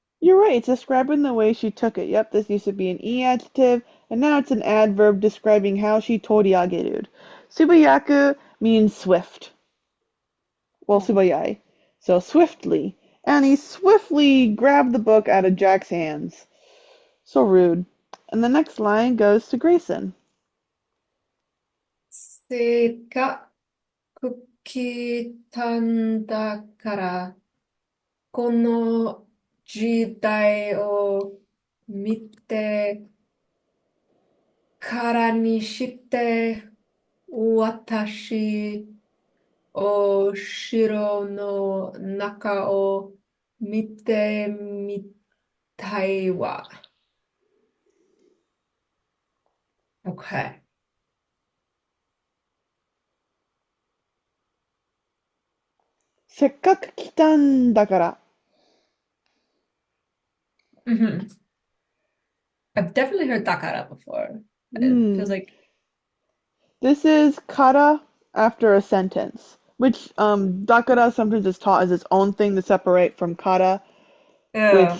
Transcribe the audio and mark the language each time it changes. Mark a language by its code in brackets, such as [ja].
[en] You're right, it's describing the way she took it. Yep, this used to be an e adjective, and now it's an adverb describing how she toriageru'd. Subayaku means swift. Well, subayai. So swiftly. And he swiftly grabbed the book out of Jack's hands. So rude. And the next line goes to Grayson. [ja] せっかく来たんだから、この時代を見てからにして、私、お城の中を見てみたいわ。 [en] Okay. [ja] せっかく来たんだから。 [en] hmm I've definitely heard Takara before. It feels like, This is kara after a sentence, which dakara sometimes is taught as its own thing to separate from kara, yeah.